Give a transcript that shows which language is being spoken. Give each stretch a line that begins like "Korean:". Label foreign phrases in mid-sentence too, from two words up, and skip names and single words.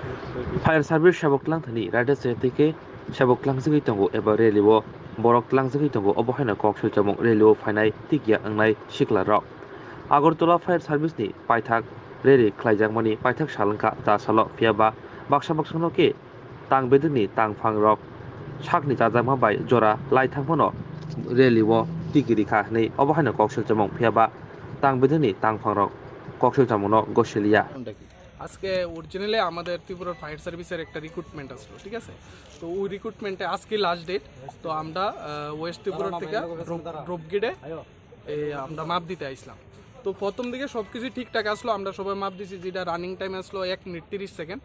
English: Fire service
Kok Borok: saboklang thani rada setike saboklang jigi tongo eba reliwo boroklang jigi tongo obohaina kok sujamong reliwo phainai tikya angnai sikla rok Agartala Fire Service ni paithak reri khlaijangmani paithak salangka ta salo phiaba baksa baksano ke tang beduni tang phang rok sakni jajangma bai jora lai thangpano reliwo tikiri kha nei obohaina kok sujamong phiaba tang beduni tang phang rok kok sujamongno goselia
Bangla: আজকে অরিজিনালি আমাদের ত্রিপুরার
English: fire service
Bangla: একটা রিক্রুটমেন্ট আসলো, ঠিক আছে। তো ওই রিক্রুটমেন্টে আজকে
English: last date.
Bangla: তো আমরা ওয়েস্ট ত্রিপুরার থেকে
English: drop gate
Bangla: আমরা মাপ দিতে আসলাম। তো প্রথম দিকে সব কিছু ঠিকঠাক আসলো, আমরা সবাই মাপ দিছি, যেটা
English: running time
Bangla: আসলো 1 মিনিট 30 সেকেন্ড।